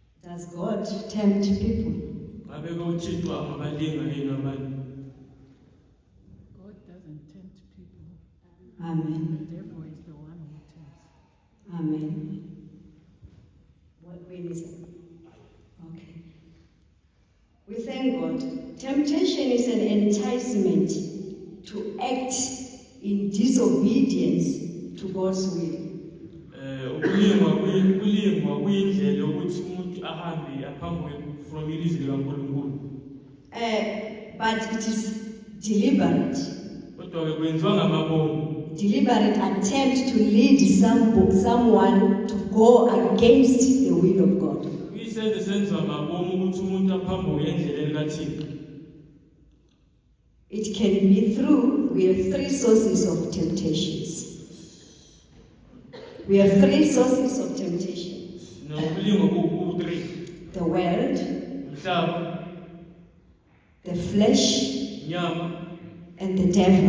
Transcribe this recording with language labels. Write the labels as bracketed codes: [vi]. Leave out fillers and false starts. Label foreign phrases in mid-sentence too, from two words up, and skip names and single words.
[en] Does God tempt people? [zu] Ngabe ke uThixo angabalinga yini abantu? [en] God doesn't tempt people. Amen. The devil is the one who tempts. Amen. When is it? Okay. We thank God. Temptation is an enticement to act in disobedience to God's will. [zu] Ukulingwa kuyindlela yokuthi umuntu ahambe aphambi from ilizwi likaNkulunkulu. [en] But it is deliberate. [zu] Kodwa ke kwenziwa ngamabomu. [en] Deliberate attempt to lead someone to go against the will of God. [zu] Kuyisenzo senziwa ngamabomu ukuthi umuntu aphambi endleleni kaThixo. [en] It can be through, we have three sources of temptations. We have three sources of temptation. The world, the flesh, and the devil.